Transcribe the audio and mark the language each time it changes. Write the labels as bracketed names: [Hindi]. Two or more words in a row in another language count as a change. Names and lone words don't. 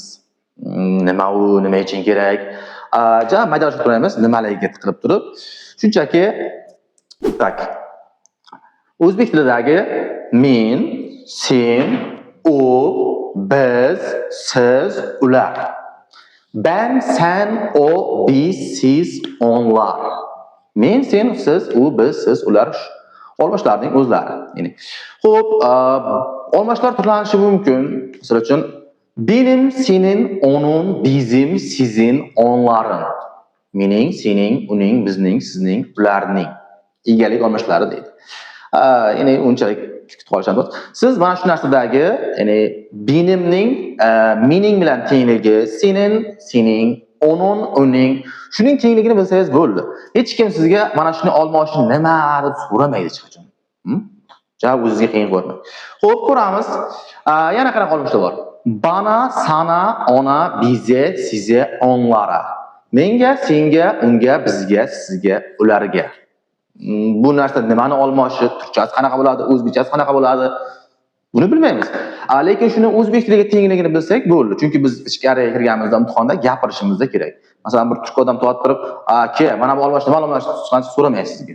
[Uzbek] Nima u, nima uchun kerak? Maydalashib turamiz, nimalarga tiqilib turib. Shunchaki tak. O'zbek tilidagi men, sen, u, biz, siz, ular. [Turkish] Ben, sen, o, biz, siz, onlar. [Uzbek] Men, sen, siz, u, biz, siz, ular. Olmoshlarning o'zlari. Ya'ni. Xo'p, olmoshlar turlanishi mumkin. Misol uchun [Turkish] benim, senin, onun, bizim, sizin, onların. [Uzbek] Mening, sening, uning, bizning, sizning, ularning. Egalik olmoshlari deydi. Ya'ni unchalik kutib qolishadi. Siz mana shu narsadagi, ya'ni benimning, mening bilan tengligi, senin, sening, onun, uning, shuning tengligini bilsangiz bo'ldi. Hech kim sizga mana shuni olmoshni nima deb so'ramaydi hech qachon. Javob o'zingizga qiyin ko'rmang. Xo'p, ko'ramiz. Yana qanaqa olmoshlar bor? [Turkish] Bana, sana, ona, bize, size, onlara. [Uzbek] Menga, senga, unga, bizga, sizga, ularga. Bu narsa nimani olmoshi, turkchasi qanaqa bo'ladi, o'zbekchasi qanaqa bo'ladi? Buni bilmaymiz. Lekin shuni o'zbek tiliga tengligini bilsak bo'ldi. Chunki biz ichkariga kirganimizda imtihonda gapirishimiz kerak. Masalan, bir turk odam to'g'ri turib, "Aka, mana bu olmoshni qancha so'ramaysiz sizga."